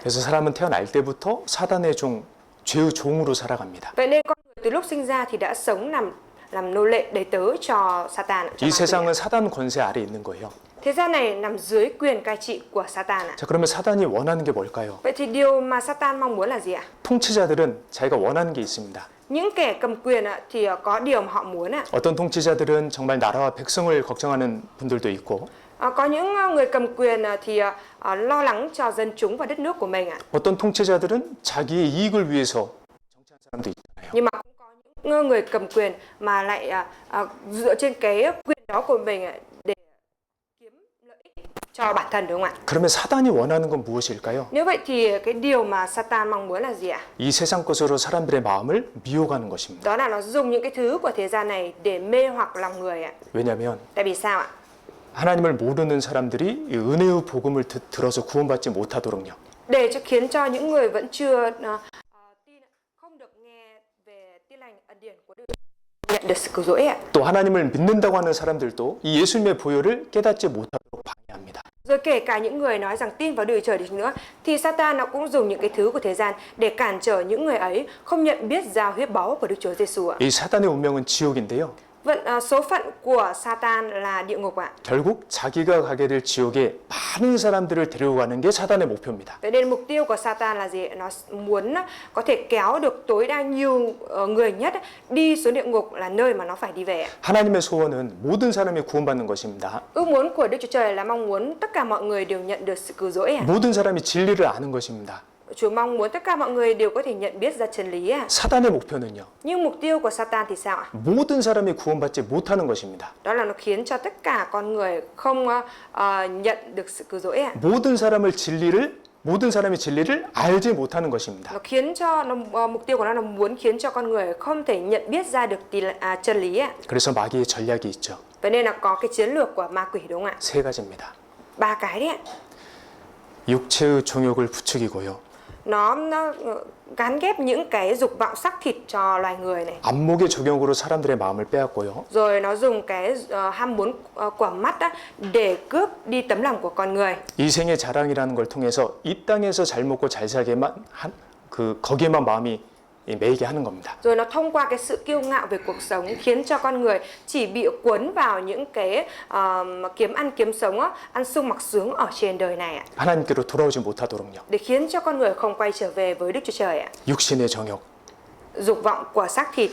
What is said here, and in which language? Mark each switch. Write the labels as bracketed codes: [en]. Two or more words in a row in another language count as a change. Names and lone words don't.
[ko] 그래서 사람은 태어날 때부터 사단의 종, 죄의 종으로 살아갑니다. [vi] Vậy nên con người từ lúc sinh ra thì đã sống làm nô lệ đầy tớ cho Satan. Cho [ko] 이 [vi] ma quỷ ạ. [ko] 세상은 사단 권세 아래 있는 거예요. [vi] Thế gian này nằm dưới quyền cai trị của Satan ạ. [ko] 자, 그러면 사단이 원하는 게 뭘까요? [vi] Vậy thì điều mà Satan mong muốn là gì ạ? [ko] 통치자들은 자기가 원하는 게 있습니다. [vi] Những kẻ cầm quyền ạ thì có điều mà họ muốn ạ. [ko] 어떤 통치자들은 정말 나라와 백성을 걱정하는 분들도 있고, [vi] Có những người cầm quyền thì lo lắng cho dân chúng và đất nước của mình ạ. [ko] 어떤 통치자들은 자기의 이익을 위해서 정치하는 사람도 있잖아요. [vi] Nhưng mà cũng có những người cầm quyền mà lại dựa trên cái quyền đó của mình để kiếm lợi ích cho bản thân đúng không ạ? [ko] 그러면 사단이 원하는 건 무엇일까요? [vi] Nếu vậy thì cái điều mà Satan mong muốn là gì ạ? [ko] 이 세상 것으로 사람들의 마음을 미혹하는 것입니다. [vi] Đó là nó dùng những cái thứ của thế gian này để mê hoặc lòng người ạ. [ko] 왜냐하면 [vi] Tại vì sao ạ? [ko] 하나님을 모르는 사람들이 이 은혜의 복음을 들어서 구원받지 못하도록요. [vi] Để khiến cho những người vẫn chưa tin, không được nghe về tin lành ân điển của Đức nhận được sự cứu rỗi ạ. [ko] 또 하나님을 믿는다고 하는 사람들도 이 예수님의 보혈을 깨닫지 못하도록 방해합니다. [vi] Rồi kể cả những người nói rằng tin vào Đức Trời đi nữa thì Satan nó cũng dùng những cái thứ của thế gian để cản trở những người ấy không nhận biết giao huyết báu của Đức Chúa Giêsu ạ. [ko] 이 사단의 운명은 지옥인데요. [vi] Số phận của Satan là địa ngục ạ. [ko] 결국 자기가 가게 될 지옥에 많은 사람들을 데리고 가는 게 사단의 목표입니다. [vi] Vậy nên mục tiêu của Satan là gì? Nó muốn có thể kéo được tối đa nhiều người nhất đi xuống địa ngục là nơi mà nó phải đi về. [ko] 하나님의 소원은 모든 사람이 구원받는 것입니다. [vi] Ước muốn của Đức Chúa Trời là mong muốn tất cả mọi người đều nhận được sự cứu rỗi. [ko] 모든 사람이 진리를 아는 것입니다. [vi] Chúa mong muốn tất cả mọi người đều có thể nhận biết ra chân lý. [ko] 사단의 목표는요. [vi] Nhưng mục tiêu của Satan thì sao ạ? [ko] 모든 사람이 구원받지 못하는 것입니다. [vi] Đó là nó khiến cho tất cả con người không nhận được sự cứu rỗi. [ko] 모든 사람이 진리를 알지 못하는 것입니다. [vi] Nó khiến cho mục tiêu của nó là muốn khiến cho con người không thể nhận biết ra được chân lý. [ko] 그래서 마귀의 전략이 있죠. [vi] Vậy nên là có cái chiến lược của ma quỷ đúng không ạ? [ko] 세 가지입니다. [vi] 3 cái đấy ạ. [ko] 육체의 정욕을 부추기고요. [vi] nó gắn ghép những cái dục vọng xác thịt cho loài người này. [ko] 안목의 적용으로 사람들의 마음을 빼앗고요. [vi] Rồi nó dùng cái ham muốn của mắt á, để cướp đi tấm lòng của con người. [ko] 이생의 자랑이라는 걸 통해서 이 땅에서 잘 먹고 잘 살게만 거기에만 마음이 매이게 하는 겁니다. [vi] Rồi nó thông qua cái sự kiêu ngạo về cuộc sống khiến cho con người chỉ bị cuốn vào những cái kiếm ăn kiếm sống á, ăn sung mặc sướng ở trên đời này ạ. [ko] 하나님께로 돌아오지 못하도록요. [vi] Để khiến cho con người không quay trở về với Đức Chúa Trời ạ. [ko] 육신의 정욕. [vi] Dục vọng của xác thịt.